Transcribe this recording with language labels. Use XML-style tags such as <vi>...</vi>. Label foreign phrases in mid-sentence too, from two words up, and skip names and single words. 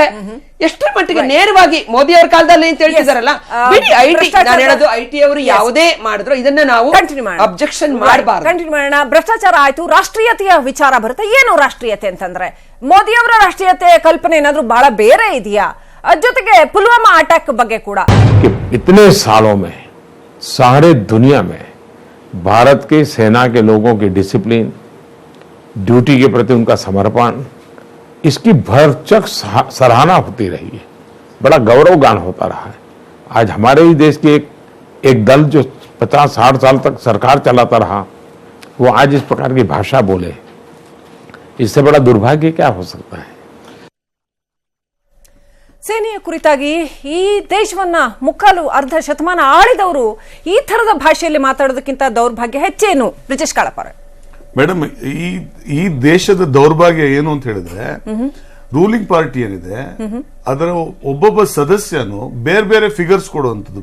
<kn>ಎಷ್ಟರ ಮಟ್ಟಿಗೆ ನೇರವಾಗಿ ಮೋದಿ ಅವರ ಕಾಲದಲ್ಲಿ ಅಂತ ಹೇಳ್ತಿದಾರಲ್ಲ. ಬಿಡಿ ಐಟಿ, ನಾನು ಹೇಳೋದು ಐಟಿ ಅವರು ಯಾವುದೇ ಮಾಡಿದ್ರು ಇದನ್ನ ನಾವು ಅಬ್ಜೆಕ್ಷನ್ ಮಾಡಬಾರ್ದು. ಕಂಟಿನ್ಯೂ ಮಾಡೋಣ. ಭ್ರಷ್ಟಾಚಾರ ಆಯ್ತು, ರಾಷ್ಟ್ರೀಯತೆಯ ವಿಚಾರ ಬರುತ್ತೆ. ಏನು ರಾಷ್ಟ್ರೀಯತೆ ಅಂತಂದ್ರೆ ಮೋದಿ ಅವರ ರಾಷ್ಟ್ರೀಯತೆ ಕಲ್ಪನೆ ಏನಾದ್ರೂ ಬಹಳ ಬೇರೆ ಇದೆಯಾ? ಜೊತೆಗೆ ಪುಲ್ವಾಮಾ ಅಟ್ಯಾಕ್ ಬಗ್ಗೆ ಕೂಡ</kn> <hi>इतने सालों में सारे दुनिया में भारत के सेना के लोगों की</hi> <en>discipline, duty</en> <hi>के प्रति उनका समर्पण, इसकी भरचक सराहना होती रही है, बड़ा गौरवगान होता रहा है. आज हमारे ही देश के एक दल जो 50-60 साल तक सरकार चलाता रहा, वो आज इस प्रकार की भाषा बोले, इससे बड़ा दुर्भाग्य क्या हो सकता है?</hi> <kn>ಸೇನೆಯ ಕುರಿತಾಗಿ ಈ ದೇಶವನ್ನ ಮುಕ್ಕಾಲು ಅರ್ಧ ಶತಮಾನ ಆಳಿದವರು ಈ ತರದ ಭಾಷೆಯಲ್ಲಿ ಮಾತಾಡೋದಕ್ಕಿಂತ ದೌರ್ಭಾಗ್ಯ ಹೆಚ್ಚೇನು? ಬ್ರಿಜೇಶ್ ಕಾಳಪ್ಪ ಮೇಡಮ್, ಈ ದೇಶದ ದೌರ್ಭಾಗ್ಯ ಏನು ಅಂತ ಹೇಳಿದ್ರೆ,</kn> <en>ruling party</en> <kn>ಏನಿದೆ ಅದರ ಒಬ್ಬೊಬ್ಬ ಸದಸ್ಯನು ಬೇರೆ ಬೇರೆ ಫಿಗರ್ಸ್ ಕೊಡುವಂತದ್ದು.</kn>